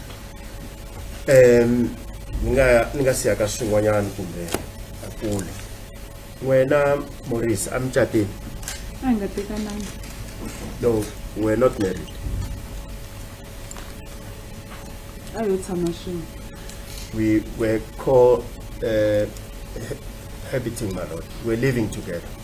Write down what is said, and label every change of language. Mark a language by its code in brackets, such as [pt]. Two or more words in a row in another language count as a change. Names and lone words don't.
[ts] Ninga siya ka swin'wanyana kumbe akule. Wena Maurice amchatini? A hi nga tekananga. [en] No, we're not married. [ts] A yo tshama swin'we. [en] We were habiting, my lord. We're living together.